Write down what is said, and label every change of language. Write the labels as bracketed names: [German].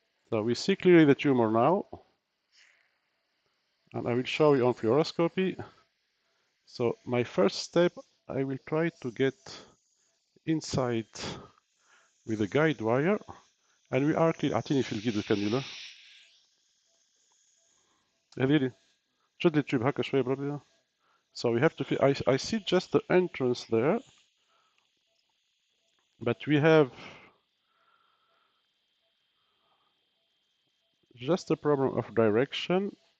[English] So we see clearly the tumor now. And I will show you on fluoroscopy. So my first step, I will try to get inside with a guide wire. And we are clear. [Arabic] اعطيني في الجيد الكانيولا. هذه شد لي التيوب هكا شوية بربي. [English] So we have to feel, I see just the entrance there. But we have just a problem of direction.